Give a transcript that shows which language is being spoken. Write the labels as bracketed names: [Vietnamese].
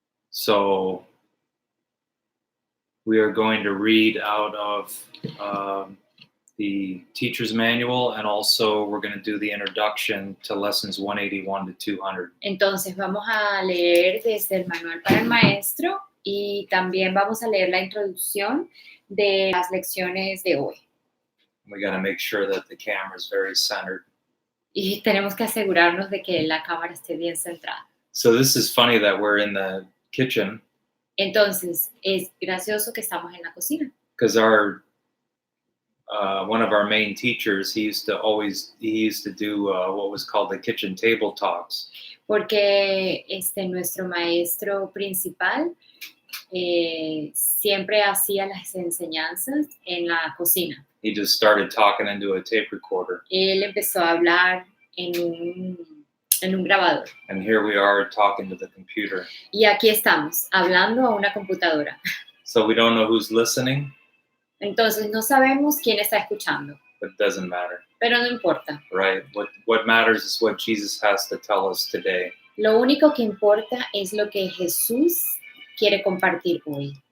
[English] So we are going to read out of the teacher's manual, and also we're going to do the introduction to lessons 181 to 200. [Spanish] Entonces vamos a leer desde el manual para el maestro y también vamos a leer la introducción de las lecciones de hoy. [English] We got to make sure that the camera is very centered. [Spanish] Y tenemos que asegurarnos de que la cámara esté bien centrada. [English] So this is funny that we're in the kitchen [Spanish] Entonces es gracioso que estamos en la cocina. [English] because one of our main teachers, he used to do what was called the kitchen table talks. [Spanish] Porque nuestro maestro principal siempre hacía las enseñanzas en la cocina. [English] He just started talking into a tape recorder. [Spanish] Él empezó a hablar en un grabador. [English] And here we are talking to the computer. [Spanish] Y aquí estamos, hablando a una computadora. [English] So we don't know who's listening, [Spanish] Entonces no sabemos quién está escuchando, [English] but it doesn't matter, [Spanish] pero no importa. [English] right? What matters is what Jesus has to tell us today. [Spanish] Lo único que importa es lo que Jesús quiere compartir hoy.